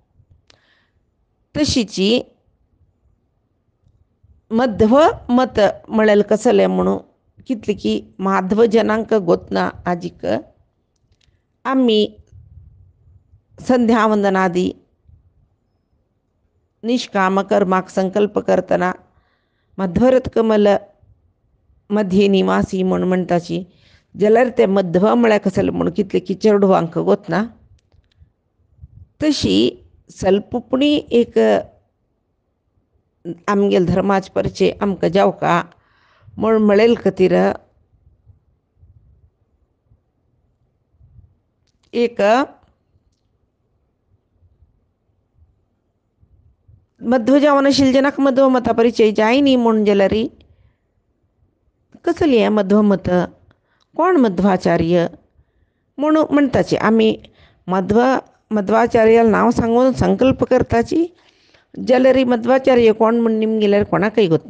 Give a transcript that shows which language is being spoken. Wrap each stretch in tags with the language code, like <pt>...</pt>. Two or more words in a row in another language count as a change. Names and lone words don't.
<kok>तशीची मध्व मत म्हळेल कसले म्हणून कितले की माधव जनांक गोतना आजीक आम्ही संध्यावंदनादी निष्काम कर्माक संकल्प करतना मध्वरथ कमल मध्ये निवासी म्हूण म्हणटाची जाल्यार ते मध्व म्हळ्यार कसले म्हणून कितले की चेडवांक गोतना. तशी स्वल्पपुणी एक आमगेल धर्माच परिचय आमकां जावका म्हूण म्हळेल खातीर एक मध्व जावन आशिल्ले जनाक मध्व मता परिचय जाय न्ही म्हूण जाल्यार कसली हें मध्व मत कोण मध्वाचार्य म्हणून म्हणटाची आमी मध्वाचार्याल नांव सांगून संकल्प करताची जाल्यार मध्वाचार्य कोण म्हूण निमगेल्यार कोणाकय गोतना.</kok>